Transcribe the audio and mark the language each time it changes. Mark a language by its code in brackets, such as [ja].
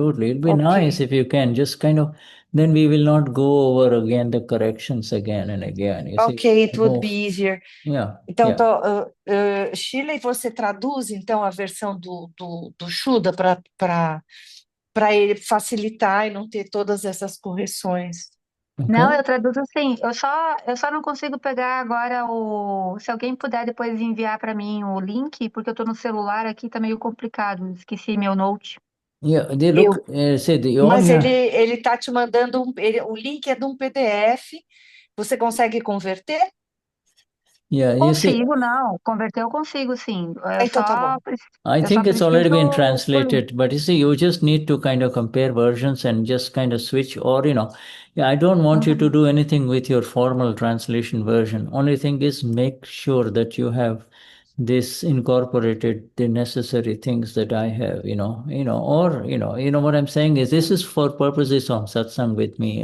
[en] It'd be nice if you can just kind of, then we will not go over again the corrections again and again. You see, it would be easier. Yeah. [pt] Então, Shirley, você traduz então a versão do Shuddha para ele facilitar e não ter todas essas correções. [en] Okay. [pt] Não, eu traduzo sim. Eu só não consigo pegar agora se alguém puder depois enviar para mim o link, porque eu estou no celular aqui, tá meio complicado. Esqueci meu note. [en] Yeah, they look. [pt] Mas ele tá te mandando o link é de um PDF. Você consegue converter? [en] Yeah, [pt] consigo, não. Converter eu consigo, sim. Então tá bom. [en] I think it's already been translated, but you see, you just need to kind of compare versions and just kind of switch, or I don't want you to do anything with your formal translation version. Only thing is make sure that you have this incorporated the necessary things that I have, what I'm saying is this is for purposes of satsang with me.